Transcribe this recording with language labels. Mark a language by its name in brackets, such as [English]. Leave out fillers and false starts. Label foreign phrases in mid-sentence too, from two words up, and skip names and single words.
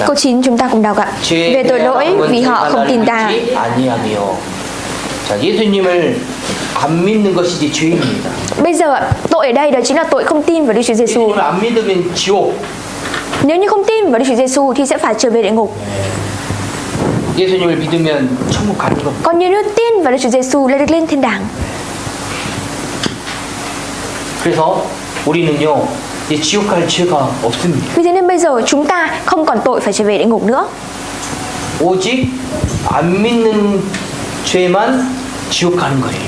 [Vietnamese] Câu 9 chúng ta cùng đọc ạ. Về tội lỗi vì họ không tin ta. [Korean] 아니하며. 자, 예수님을 안 믿는 것이지 죄입니다. [Vietnamese] Bây giờ ạ, tội ở đây đó chính là tội không tin vào Đức Chúa Giêsu. [Korean] 예수님을 안 믿으면 지옥. [Vietnamese] Nếu như không tin vào Đức Chúa Giêsu thì sẽ phải trở về địa ngục. [Korean] 예수님을 믿으면 천국 가는 겁니다. [Vietnamese] Còn nếu như tin vào Đức Chúa Giêsu là được lên thiên đàng. [Korean] 그래서 우리는요, 이 지옥 갈 죄가 없습니다. [Vietnamese] Vì thế nên bây giờ chúng ta không còn tội phải trở về địa ngục nữa. [Korean] 오직 안 믿는 죄만 지옥 가는 거예요.